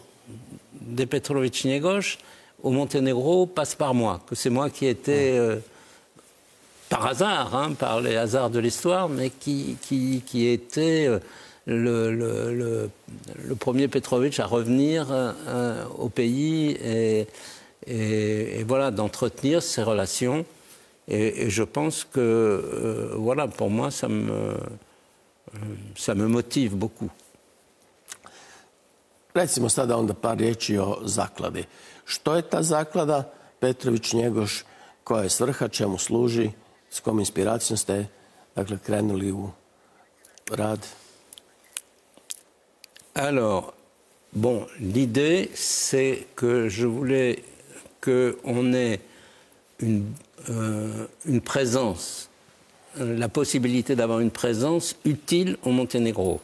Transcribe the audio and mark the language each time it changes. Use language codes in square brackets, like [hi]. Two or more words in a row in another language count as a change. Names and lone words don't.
[fr] des Petrović-Njegoš au Monténégro passe par moi, que c'est moi qui ai été, par hasard, par les hasards de l'histoire, mais qui ai été le premier Petrović à revenir au pays et voilà, d'entretenir ces relations. Et je pense que, voilà, pour moi, ça me motive beaucoup. [hr] Recimo sada onda par riječi o zakladi. Što je ta zaklada Petrović-Njegoš, koja je svrha, čemu služi, s kojom inspiracijom ste krenuli u rad? [fr] Alors, bon, l'idée, c'est que je voulais qu'on ait une présence, la possibilité d'avoir une présence utile au Monténégro.